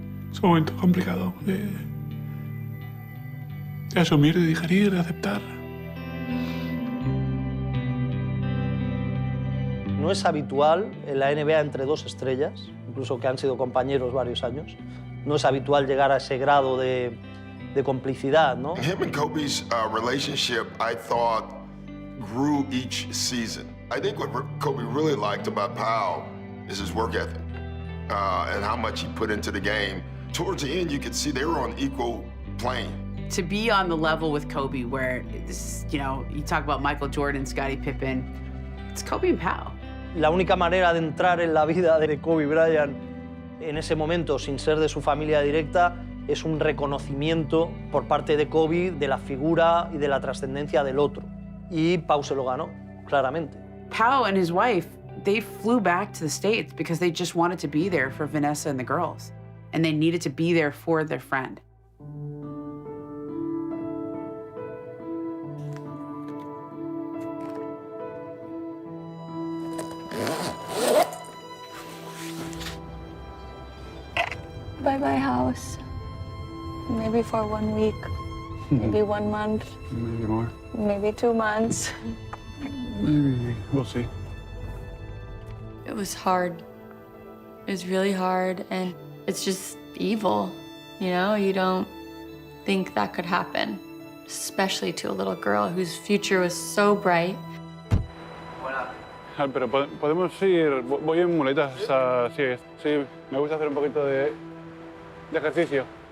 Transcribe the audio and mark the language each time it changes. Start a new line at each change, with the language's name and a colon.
Spanish: Es un momento complicado de asumir, de digerir, de aceptar. No es habitual en la NBA entre dos estrellas, incluso que han sido compañeros varios años, no es habitual llegar a ese grado de complicidad, ¿no?
English: Him and Kobe's relationship, I thought, grew each season. I think what Kobe really liked about Pau is his work ethic and how much he put into the game towards the end, you could see they were on equal plane. To be on the level with Kobe, where this, you know, you talk about Michael Jordan, Scottie Pippen, it's Kobe and Pau.
Spanish: La única manera de entrar en la vida de Kobe Bryant en ese momento, sin ser de su familia directa, es un reconocimiento por parte de Kobe de la figura y de la trascendencia del otro. Y Pau se lo ganó, claramente.
English: Pau and his wife, they flew back to the States because they just wanted to be there for Vanessa and the girls. And they needed to be there for their friend. Bye-bye house. Maybe for 1 week, maybe 1 month, Maybe more. maybe 2 months. Maybe. We'll see. It was hard. It was really hard, and it's just evil, you know? You don't think that could happen, especially to a little girl whose future was so bright.
Spanish: Pero podemos ir, voy en muletas, sí, me gusta hacer un poquito de ejercicio.